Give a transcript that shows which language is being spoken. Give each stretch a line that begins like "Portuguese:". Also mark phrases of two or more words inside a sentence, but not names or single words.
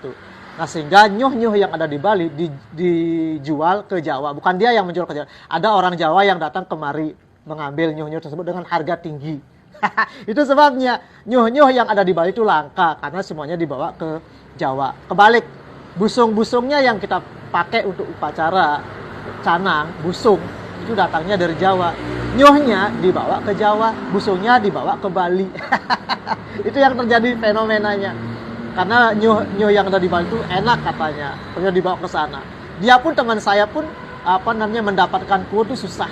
Indonesian: Nah, sehingga nyuh-nyuh yang ada di Bali dijual ke Jawa. Bukan dia yang menjual ke Jawa. Ada orang Jawa yang datang kemari mengambil nyuh-nyuh tersebut dengan harga tinggi. Itu sebabnya nyuh-nyuh yang ada di Bali itu langka karena semuanya dibawa ke Jawa. Kebalik, busung-busungnya yang kita pakai untuk upacara canang, busung itu datangnya dari Jawa. Nyuhnya dibawa ke Jawa, busungnya dibawa ke Bali. Itu yang terjadi fenomenanya. Karena nyuh yang ada di Bali itu enak katanya, perlu dibawa ke sana. Dia pun teman saya pun mendapatkan kuot itu susah.